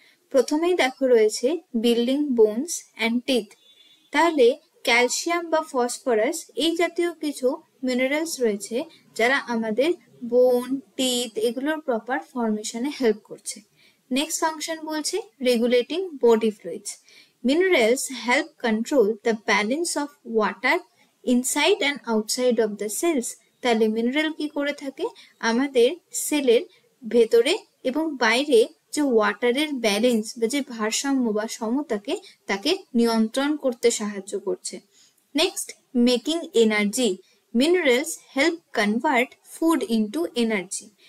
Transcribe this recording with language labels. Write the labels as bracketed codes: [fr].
[bn] প্রথমেই দেখো রয়েছে [en] Building bones and teeth. [bn] তাহলে ক্যালসিয়াম বা ফসফরাস এই জাতীয় কিছু মিনারেলস রয়েছে যারা আমাদের বোন, টিথ এগুলোর প্রপার ফর্মেশনে হেল্প করছে। [en] Next function [bn] বলছে [en] regulating body fluids. Minerals help control the balance of water inside and outside of the cells. [bn] তাহলে মিনারেল কি করে থাকে, আমাদের সেলের ভেতরে এবং বাইরে যে ওয়াটারের ব্যালেন্স বা যে ভারসাম্য বা সমতাকে তাকে নিয়ন্ত্রণ করতে সাহায্য করছে। [en] Next, making energy. Minerals help convert food into energy.